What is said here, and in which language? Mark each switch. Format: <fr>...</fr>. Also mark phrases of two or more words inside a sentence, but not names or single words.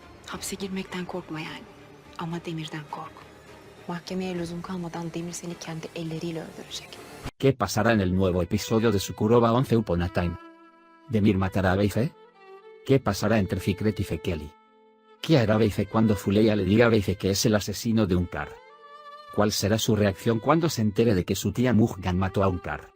<tr>Hapse girmekten korkma yani. Ama Demir'den kork. Mahkemeye lüzum kalmadan Demir seni kendi elleriyle öldürecek.</tr> <es>¿Qué pasará en el nuevo episodio de Sukuroba 11 Upon a Time? ¿Demir matará a Beife? ¿Qué pasará entre Fikret y Fekeli? ¿Qué hará Beife cuando Fuleya le diga a Beife que es el asesino de Unkar? ¿Cuál será su reacción cuando se entere de que su tía Mujgan mató a Unkar?</es>